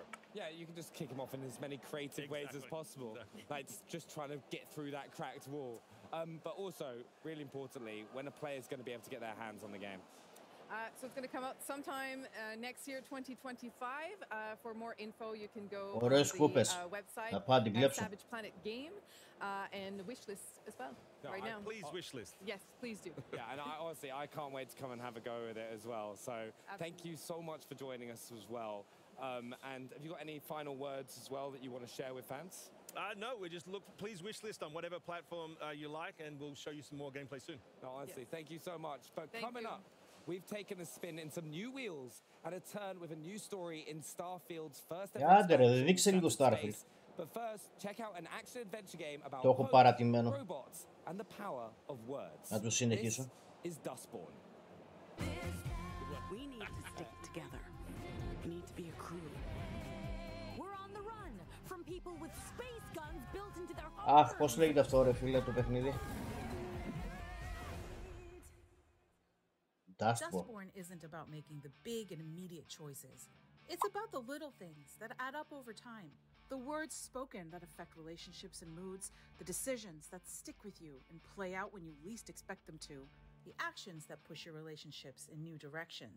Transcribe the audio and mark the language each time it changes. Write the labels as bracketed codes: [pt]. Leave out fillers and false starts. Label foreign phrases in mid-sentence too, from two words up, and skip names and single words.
[en] Yeah, you can just kick him off in as many creative ways as possible. Exactly. Like, just trying to get through that cracked wall. But also, really importantly, when a player is going to be able to get their hands on the game. So it's going to come out sometime next year, 2025. For more info, you can go on [el] Ωραίες [en] the [el] κούπες. [en] website [el] Θα πάω να την κλέψω. [en] Savage Planet Game and the wish list as well. No, right now. Please wish list. Yes, please do. Yeah, and honestly, I can't wait to come and have a go with it as well. So thank you so much for joining us as well. And have you got any final words as well that you want to share with fans? No, we just please wish list on whatever platform you like, and we'll show you some more gameplay soon. No, honestly, thank you so much. But Thank coming you. up, we've taken a spin in some new wheels and a turn with a new story in Starfield's first ever [el] Άντε ρε, δείξε λίγο Starfield. [en] But first, check out an action-adventure game about [el] Το έχω παρατημένο. [en] robots and the power of words. [el] Να το συνεχίσω. [en] This is Dustborn. We need to stick together. We need to be a crew. We're on the run from people with space guns built into their homes. [el] Αχ, πώς λέγεται αυτό ρε φίλε το παιχνίδι. [en] Dustborn isn't about making the big and immediate choices. It's about the little things that add up over time. The words spoken that affect relationships and moods, the decisions that stick with you and play out when you least expect them to, the actions that push your relationships in new directions.